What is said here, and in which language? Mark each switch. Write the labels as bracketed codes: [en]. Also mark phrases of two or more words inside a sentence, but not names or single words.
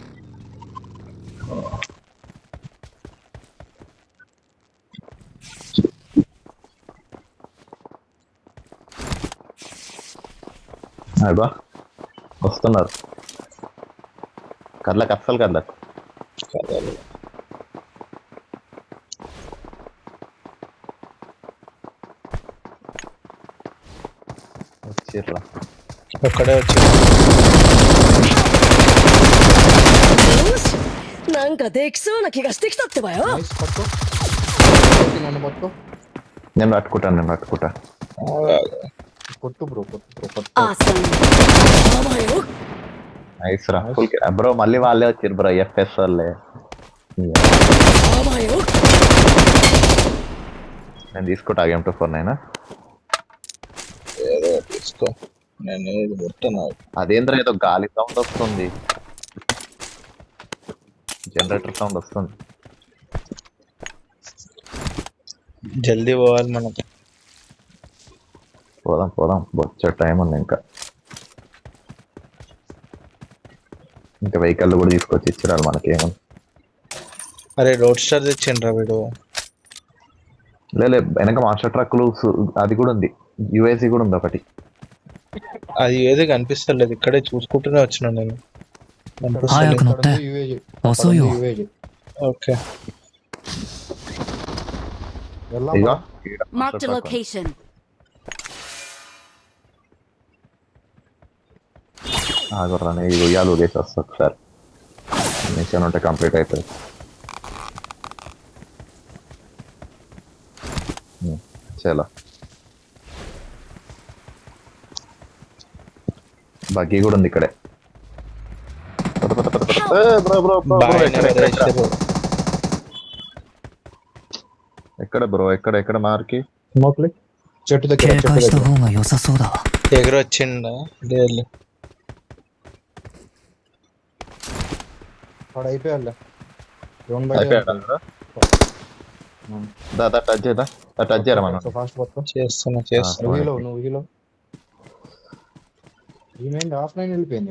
[te] అబ్బా వస్తున్నారు. కదలకు అస్సలు కదలకు. వచ్చిర్రా. ఒక్కడే వచ్చింది. [ja] よしなんかできそうな気がしてきたってばよ [te] నైస్, పట్టుకో. నన్ను పట్టుకో. నేను పట్టుకుంటా. కొట్టు బ్రో, పట్టుకో. [ja] awesome やばいよ [te] నైస్ రా. బ్రో మళ్ళీ వాళ్ళే వచ్చిర్రు బ్రో, ఎఫ్ఎస్ వాళ్ళే. [ja] やばいよ [te] నేను తీసుకుంటా M249. ఏదో తీసుకో, నేను ఇది ముట్టను. అదేంద్ర ఏదో గాలి సౌండ్ వస్తుంది, [en] generator sound [te] వస్తుంది. జల్దీ పోవాలి మనం. పోదాం వచ్చే టైం ఉంది ఇంకా వెహికల్ కూడా తీసుకొచ్చి ఇచ్చిరారు మనకేమో. అరే రోడ్ స్టార్ తెచ్చిండ్రా వీడు. లేదు వెనక [en] master truck [te] అది కూడా ఉంది, యుఎస్సి కూడా ఉంది ఒకటి. అది ఏది కనిపిస్తలేదు, ఇక్కడే చూసుకుంటూనే వచ్చినా నేను. [ja] 早く乗って UAG 遅いよ UAG [te] ఓకే వెళ్దాం. ఇదిగో [en] marked a location [te] ఆగుర్రాని ఇది ఉయ్యాలు ఊగేసి వస్తా ఒకసారి, మిషన్ ఉంటే కంప్లీట్ అవుతుంది. చలో బగ్గీ కూడా ఉంది ఇక్కడే. ఎక్కడ బ్రో ఎక్కడ మార్కి? స్మోక్లీ చెట్టు దగ్గర, [ja] 警 [te] చెట్టు [ja] 戒した [te] దగ్గర. [ja] 方が良さそうだわ [te] ఎగురు వచ్చిండా? లేదు వాడు అయిపోయాడులే. టచ్ చేయరా మనం. ఫాస్ట్ పట్టుకో. చేస్తున్నా నువ్వు హీలో. ఈమెంట్ ఆఫ్లైన్ వెళ్ళిపోయింది.